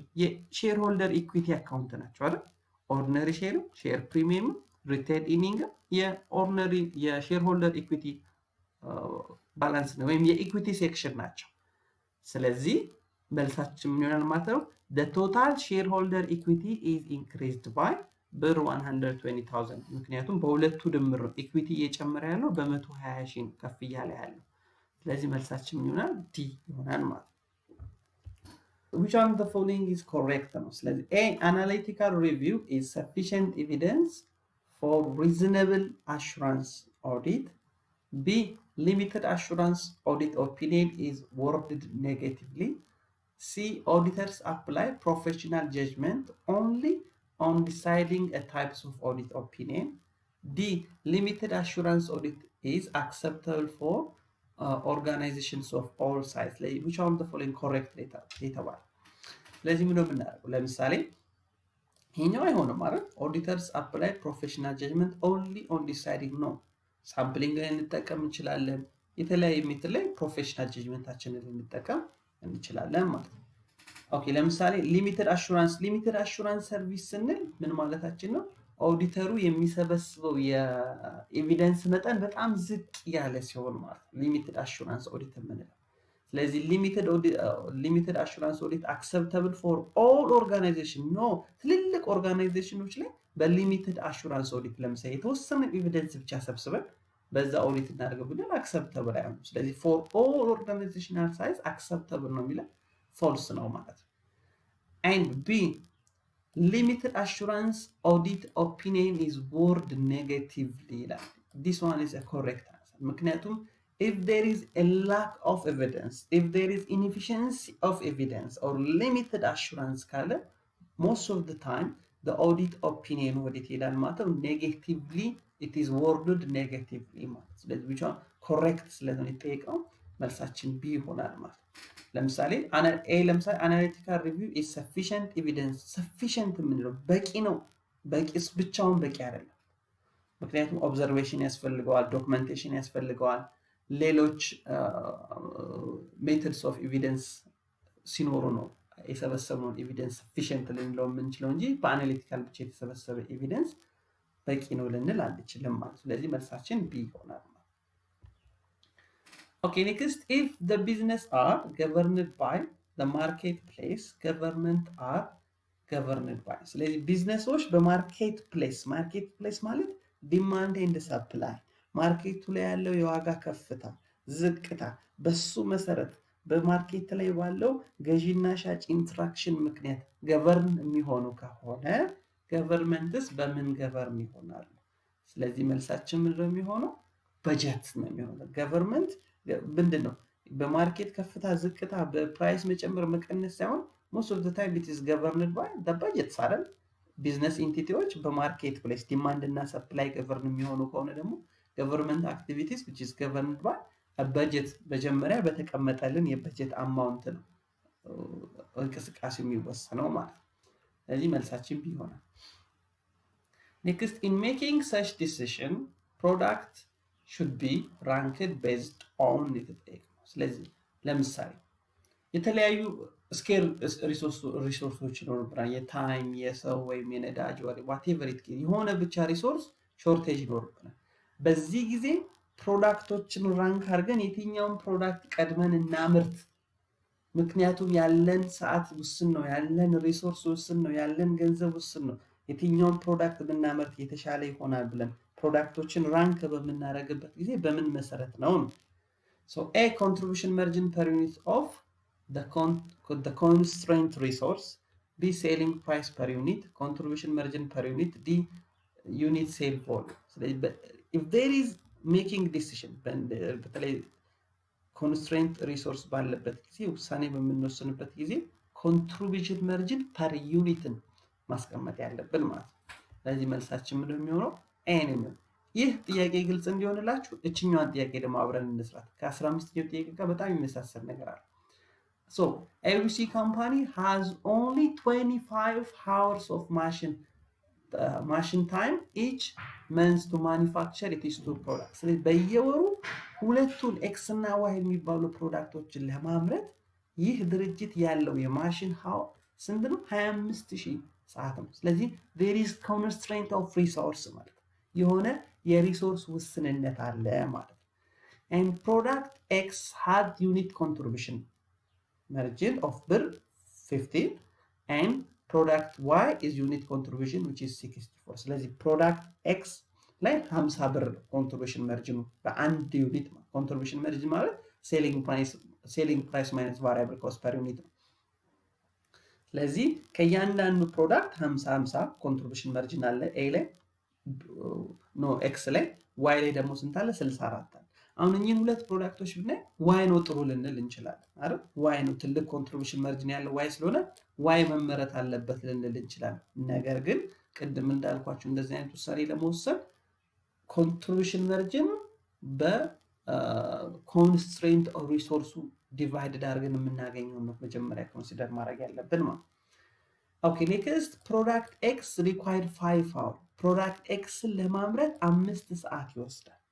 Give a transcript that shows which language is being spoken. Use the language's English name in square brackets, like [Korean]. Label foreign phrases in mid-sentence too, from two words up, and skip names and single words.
[English] share holder equity account [Amharic] ናቸው አይደል? [English] ordinary share, share premium, retained earning ordinary share holder equity balance [Amharic] ነው ወይም [English] equity section [Amharic] ናቸው። ስለዚህ መልሳችን ምን ይሆናል ማለት ነው? [English] the total shareholder equity is increased by [Amharic] ብር 120,000 ምክንያቱም በሁለቱ ድምር ነው ኢኩዊቲ እየጨመረ ያለው በ120 ሺህ ከፍ እያለ ያለው። ስለዚህ መልሳችን ምን ይሆናል? ዲ ይሆናል ማለት ነው። [English] which one of the following is correct [Amharic] ነው። ስለዚህ [English] a analytical review is sufficient evidence for reasonable assurance audit. b limited assurance audit opinion is worded negatively. C auditors apply professional judgment only on deciding a types of audit opinion. D limited assurance audit is acceptable for organizations of all sizes. which one of the following correct data bar? [Amharic] ስለዚህ ምን ነው የምናደርገው? ለምሳሌ ይሄኛው አይሆንም ማለት [English] auditors apply professional judgment only on deciding [Amharic] ነው። ሳምፕሊንግ ላይ እንጠቀም እንችላለን። የተለያየ ሜትድ ላይ [English] professional judgment [Amharic] እንጠቀም እንችላለን ማለት ነው። ኦኬ ለምሳሌ [English] limited assurance service [Amharic] ስንል ምን ማለታችን ነው? ኦዲተሩ የሚሰበስበው የኤቪደንስ መጠን በጣም ዝቅ ያለ ሲሆን ማለት ነው [English] limited assurance audit [Amharic] የምንለው። ስለዚህ [English] limited assurance audit acceptable for all organization no። [Amharic] ትልልቅ ኦርጋናይዜሽኖች ላይ [English] limited assurance audit [Amharic] ለምሳሌ የተወሰነ ኤቪደንስ ብቻ ሰብስበን በዛ ኦዲት እናደርገው ብለን አክሰፕተብል አይሆንም። ስለዚህ [English] for all organizational size acceptable [Amharic] ነው የሚለው ፎልስ ነው ማለት ነው። [English] and b limited assurance audit opinion is worded negatively [Amharic] ይላል። [English] this one is a correct answer ምክንያቱም if there is a lack of evidence, if there is inefficiency of evidence or limited assurance [Amharic] ካለ [English] most of the time the audit opinion [Amharic] ወዴት ይላል ማለት ነው [English] negatively, it is worded negatively [Amharic] ማለት ነው። ስለዚህ ብቻ correct ስለሆነ የተጠየቀው መልሳችን ቢ ይሆናል ማለት ነው። ለምሳሌ [English] analytical review is sufficient evidence sufficient [Amharic] የምንለው በቂ ነው። በቂስ ብቻውን በቂ አይደለም። ምክንያቱም ኦብዘርቬሽን ያስፈልገዋል፣ ዶክመንቴሽን ያስፈልገዋል፣ ሌሎች [English] methods of evidence [Amharic] ሲኖሩ ነው የሰበሰብነውን ኤቪደንስ sufficient ልንለው የምንችለው እንጂ በአናሊቲካል ብቻ የተሰበሰበ ኤቪደንስ በቂ ነው ልንል አንችልም ማለት ነው። ስለዚህ መልሳችን ቢ ይሆናል። [English] Okay, next, if the business are governed by the marketplace, government are governed by. [Amharic] ስለዚህ ቢዝነሶች በማርኬትፕሌስ ማለት [English] demand and supply [Amharic] ማርኬቱ ላይ ያለው የዋጋ ከፍታ ዝቅታ በሱ መሰረት በማርኬት ላይ ባለው ገዢና ሻጭ ኢንትራክሽን ምክንያት ገቨርን የሚሆኑ ከሆነ ገቨርንመንትስ በምን ገቨርን ይሆናል? ስለዚህ መልሳችን ምንድን ነው የሚሆነው? በጀት ነው የሚሆነው። ገቨርንመንት ምንድን ነው? በማርኬት ከፍታ ዝቅታ በፕራይስ መጨመር መቀነስ ሳይሆን [English] most of the time it is governed by the budget [Amharic] አይደል? [English] business entities market place [Amharic] ዲማንድ እና ሰፕላይ ገቨርን የሚሆኑ ከሆነ ደግሞ [English] government activities which is governed by a budget [Amharic] መጀመሪያ በተቀመጠልን የበጀት አማውንት ነው እንቅስቃሴ የሚወሰነው ማለት ነው። ስለዚህ መልሳችን ቢ ይሆናል። [English] next, in making such decision product should be ranked based [Amharic] on የተጠየቀው። ስለዚህ ለምሳሌ የተለያዩ [English] scarce resources [Amharic] ይኖርብናል። የታይም፣ የሰው ወይም የነዳጅ ወይ whatever [English] it is [Amharic] የሆነ ብቻ [English] resource shortage [Amharic] ይኖርብናል። በዚህ ጊዜ ፕሮዳክቶችን ራንክ አድርገን የትኛውን ፕሮዳክት ቀድመን እናምርት። ምክንያቱም ያለን ሰዓት ውስን ነው፣ ያለን ሪሶርስ ውስን ነው፣ ያለን ገንዘብ ውስን ነው። የትኛውን ፕሮዳክት ብናመርት የተሻለ ይሆናል ብለን ፕሮዳክቶችን ራንክ በምናደርግበት ጊዜ በምን መሰረት ነው? [English] So A contribution margin per unit of the constraint resource, B selling price per unit, contribution margin per unit, D unit sale volume. So if there is making decision [Amharic] በተለይ [English] constraint resource [Amharic] ባለበት ጊዜ ውሳኔ በምንወስንበት ጊዜ [English] contribution margin per unit [Amharic] ማስቀመጥ ያለብን ማለት ነው። ስለዚህ መልሳችን ምንድን ነው የሚሆነው? ኤ ነው። ይህ ጥያቄ ግልጽ እንዲሆንላችሁ እችኛዋን ጥያቄ ደግሞ አብረን እንስራት። ከ15ኛው ጥያቄ ጋር በጣም የሚመሳሰል ነገር አለ። [English] So ABC company has only 25 hours of machine time each month to manufacture its two products. [Amharic] ስለዚህ በየወሩ ሁለቱን ኤክስ እና ዋይ የሚባሉ ፕሮዳክቶችን ለማምረት ይህ ድርጅት ያለው የማሽን ሃው ስንት ነው? 25000 ሰዓት ነው። ስለዚህ [English] there is constraint of resource [Amharic] ማለት የሆነ የሪሶርስ ውስንነት አለ ማለት ነው። [English] and product X had unit contribution margin of ብር 15 and product Y is unit contribution which is 64. [Amharic] ስለዚህ [English] product X [Amharic] ላይ 50 ብር [English] contribution margin [Amharic] በአንድ ዩኒት [English] contribution margin [Amharic] ማለት [English] selling price minus variable cost per unit [Amharic] ነው። ስለዚህ ከእያንዳንዱ ፕሮዳክት 50 [English] contribution margin [Amharic] አለ ኤ ላይ ኤክስ ላይ ዋይ ላይ ደግሞ ስንት አለ? 64 አለ። አሁን እኚህን ሁለት ፕሮዳክቶች ብናይ ዋይ ነው ጥሩ ልንል እንችላለን አይደል? ዋይ ነው ትልቅ [English] contribution margin [Amharic] ያለው ዋይ ስለሆነ ዋይ መመረት አለበት ልንል እንችላለን። ነገር ግን ቅድም እንዳልኳችሁ እንደዚህ አይነት ውሳኔ ለመወሰን [English] contribution margin [Amharic] በኮንስትሬንት ሪሶርሱ ዲቫይድድ አድርገን የምናገኘው ነው መጀመሪያ ኮንሲደር ማድረግ ያለብን ማለት። [English] okay next product X required 5 hours product X [Amharic] ለማምረት 5 ሰዓት ይወስዳል።